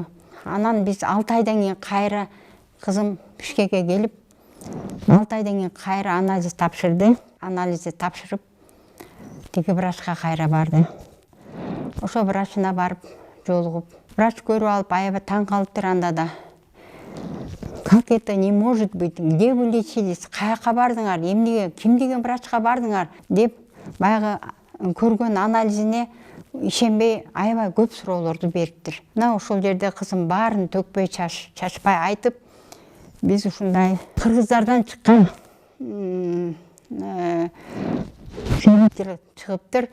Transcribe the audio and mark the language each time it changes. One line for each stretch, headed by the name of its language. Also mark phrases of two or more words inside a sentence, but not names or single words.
Kyrgyz: Анан биз 6 айдан кийин кайра кызым Бишкекке келип, 6 айдан кийин кайра анализ тапшырды. Анализди тапшырып, тиги врачка кайра барды. Ошо врачына барып жолугуп, врач көрүп алып, аябай таң калыптыр анда да.
Russian: Как это не может быть? Где вы лечились?
Kyrgyz: Каяка бардыңар? Эмнеге, ким деген врачка бардыңар? Деп баягы көргөн анализине ишенбей аябай көп суроолорду бериптир. Мына ошол жерде кызым баарын төкпөй чачпай айтып, биз ушундай кыргыздардан чыккан целитель чыгыптыр.